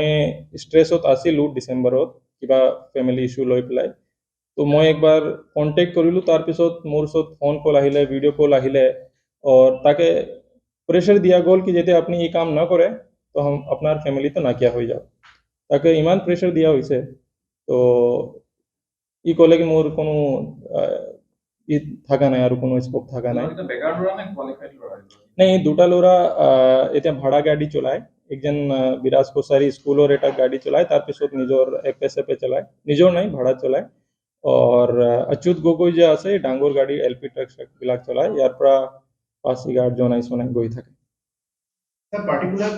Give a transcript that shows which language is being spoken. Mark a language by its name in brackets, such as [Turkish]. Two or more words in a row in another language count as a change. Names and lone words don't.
[Assamese] ষ্ট্ৰেছত আছিলোঁ ডিচেম্বৰত কিবা [English] family issue [Assamese] লৈ পেলাই তো মই একবাৰ কণ্টেক্ট কৰিলোঁ তাৰপিছত মোৰ ওচৰত [English] phone call [Assamese] আহিলে [English] video call [Assamese] আহিলে और তাকে প্ৰেছাৰ দিয়া গ'ল কি যেতিয়া আপুনি এই কাম নকৰে তো আপোনাৰ ফেমিলিটো নাইকিয়া হৈ যাব তাকে ইমান প্ৰেছাৰ দিয়া হৈছে তো ই ক'লে কি মোৰ কোনো ই থকা নাই আৰু কোনো স্কোপ থকা নাই এটা বেকাৰ ল'ৰা নে কোৱালিফাইড ল'ৰা নাই এই দুটা ল'ৰা এতিয়া ভাড়া গাড়ী চলায় একজন বিৰাজ কোচাৰী স্কুলৰ এটা গাড়ী চলায় তাৰপিছত নিজৰ এপে চলায় নিজৰ নাই ভাড়া চলায় और अच्युत গগৈ যে আছে ডাঙৰ গাড়ী এলপি ট্ৰাকবিলাক চলায় ইয়াৰ পৰা 5-8 জন আইছনে গৈ থাকে [English] Sir, particular